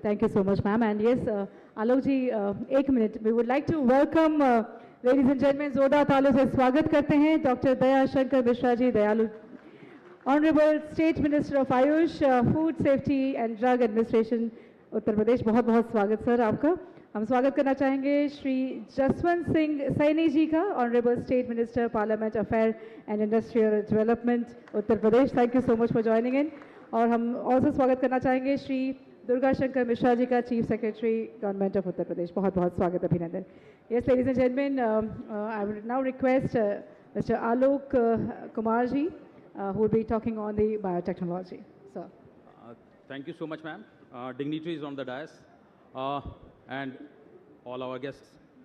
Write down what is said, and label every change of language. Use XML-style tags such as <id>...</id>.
<en>Thank you so much, ma'am. And yes, Alok ji, 1 minute. We would like to welcome, ladies and gentlemen,</en> <hi>जोरदार तालियों से स्वागत करते हैं</hi> <en>Dr. Daya Shankar Mishra ji, दयालु, Honorable State Minister of Ayush, Food Safety and Drug Administration, Uttar Pradesh.</en> <hi>बहुत बहुत स्वागत सर आपका. हम स्वागत करना चाहेंगे श्री जसवंत सिंह सैनी जी का,</hi> <en>Honorable State Minister, Parliament Affairs and Industrial Development,</en> <hi>Uttar Pradesh.</hi> <en>Thank you so much for joining in.</en> <hi>और हम also स्वागत करना चाहेंगे श्री दुर्गा शंकर मिश्रा जी का,</hi> <en>Chief Secretary, Government of Uttar Pradesh.</en> <hi>बहुत बहुत स्वागत, अभिनंदन.</hi> <en>Yes, ladies and gentlemen, I would now request Mr. Alok Kumar ji, who will be talking on the biotechnology. Sir. Thank you so much, ma'am. Dignitaries on the dais and all our guests.</en>